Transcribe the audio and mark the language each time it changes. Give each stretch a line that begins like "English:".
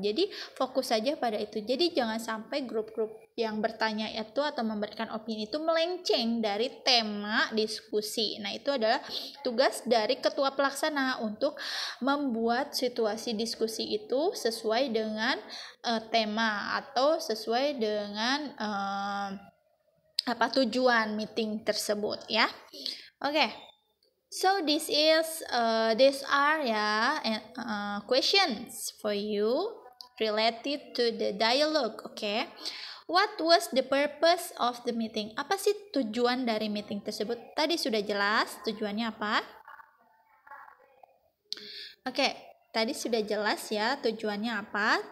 Indonesian: Jadi fokus saja pada itu. Jadi jangan sampai grup-grup yang bertanya itu atau memberikan opini itu melenceng dari tema diskusi. Nah, itu adalah tugas dari ketua pelaksana untuk membuat situasi diskusi itu sesuai dengan tema atau sesuai dengan tujuan meeting tersebut ya. Oke.
English: So these are questions for you related to the dialogue. Okay. What was the purpose of the meeting?
Indonesian: Apa sih tujuan dari meeting tersebut? Tadi sudah jelas tujuannya apa? Oke, tadi sudah jelas ya tujuannya apa?